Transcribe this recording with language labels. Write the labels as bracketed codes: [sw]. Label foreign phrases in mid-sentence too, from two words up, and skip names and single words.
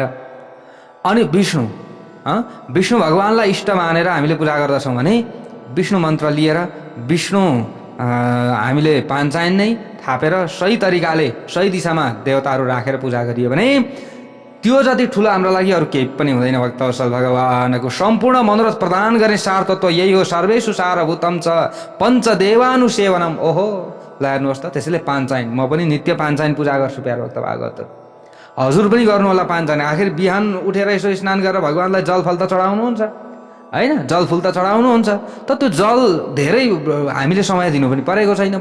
[ne] अनि विष्णु भगवानलाई इष्ट मानेर हामीले पूजा गर्दछौँ भने विष्णु मन्त्र लिएर विष्णु हामीले पाञ्चायन नै थापेर सही तरिकाले सही दिशामा देवताहरू राखेर पूजा गरियो भने त्यो जति ठुलो हाम्रो लागि अरू केही पनि हुँदैन। भक्तवत्सल भगवानको सम्पूर्ण मनोरथ प्रदान गर्ने सार तत्त्व यही हो। [sa] सर्वेषु सारभूतम च पञ्चदेवानुसेवनम। [ne] ओहो ल हेर्नुहोस् त, त्यसैले पाञ्चायन म पनि नित्य पाञ्चायन पूजा गर्छु प्यारो भक्त भागवत। हजुर पनि गर्नु होला पाञ्चायन। आखिर बिहान उठेर यसो स्नान गरेर भगवान्लाई जलफल त चढाउनुहुन्छ होइन, जलफुल त चढाउनुहुन्छ त। त्यो जल धेरै हामीले समय दिनु पनि परेको छैन।